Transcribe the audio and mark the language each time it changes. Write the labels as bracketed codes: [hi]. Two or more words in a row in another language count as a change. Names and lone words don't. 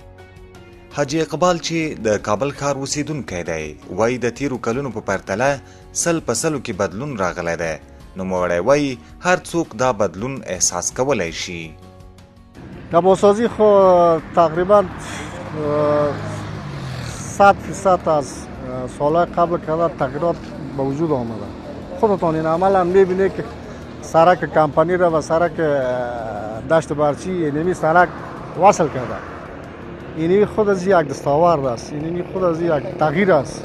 [ps] حاجي اقبال چې د کابل ښار اوسیدونکی دی وایي د تیرو کلونو په پرتله 100% کې بدلون راغلی دی. نوموړی وایي هر څوک دا بدلون احساس کولی شي. [fa] کباسازی خو تقریبا 100% از سالهای قبل که تغییرات به وجود آمده. خودتان این عمل هم میبینید که سرک کمپانی را و سرک دشت برچی اینمی سرک وصل کرده. اینمی خود از یک دستاورد است، اینمی خود از یک تغییر است.